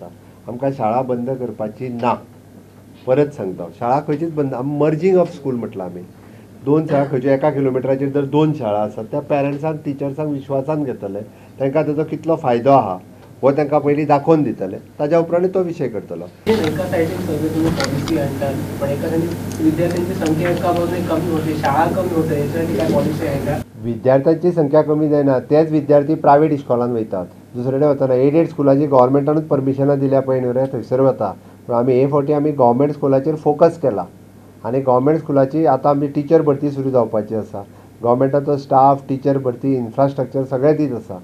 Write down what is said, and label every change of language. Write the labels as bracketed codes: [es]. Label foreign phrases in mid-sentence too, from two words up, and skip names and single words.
[kok] आमकां शाळा बंद करपाची ना. परत सांगता शाळा खंयचीच बंद [en] merging of school [kok] म्हटलं आमी. 2 शाळा खंयच्यो 1 किलोमिटराचेर जर 2 शाळा आसात त्या पेरंट्सांक टिचर्सांक विश्वासान घेतले. तांकां ताचो कितलो फायदो आहा हो तांकां पयलीं दाखोवन दितले. ताज्या उपरांत तो विशय करतलो. [mr] एका सायडीन सगळे तुम्ही पॉलिसी आणतात पण एका सायडीन विद्यार्थ्यांची संख्या एका बाजूने कमी होते, शाळा कमी होते, याच्यासाठी काय पॉलिसी आहे का? [kok] विद्यार्थ्यांची संख्या कमी जायना. तेच विद्यार्थी [en] private school [kok] वयतात. दुसरे कडेन वतना [en] aided school [kok] गव्हर्मेंटानूच परमिशनां दिल्या पळय न्हू रे थंयसर वता. पूण आमी हे फावटी आमी [en] government school [kok] फोकस केला आनी [en] government school [kok] आतां आमची टिचर भरती सुरू जावपाची आसा. गव्हर्मेंटाचो स्टाफ, टिचर भरती, इन्फ्रास्ट्रक्चर सगळें दीत आसा.